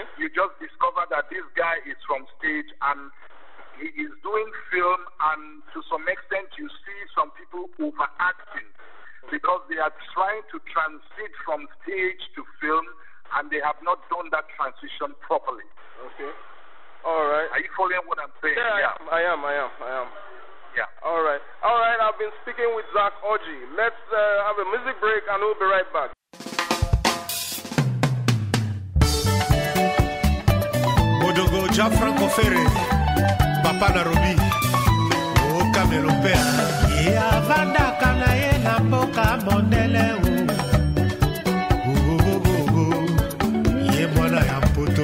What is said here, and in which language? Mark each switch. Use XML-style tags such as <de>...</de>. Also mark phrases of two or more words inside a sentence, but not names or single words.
<en>you just discover that this guy is from stage and he is doing film, and to some extent you see some people overacting because they are trying to transit from stage to film and they have not done that transition properly. Okay. All right. Are you following what I'm saying? Yeah, I am. Yeah. All right. I've been speaking with Zack Orji. Let's have a music break and we'll be right back.</en> <ln>Odogo Jafranco Ferre, Papa Narobi, O Camelo Père. Ya vanda kana ye na mboka mondele Ye mwana ya mpoto.</ln>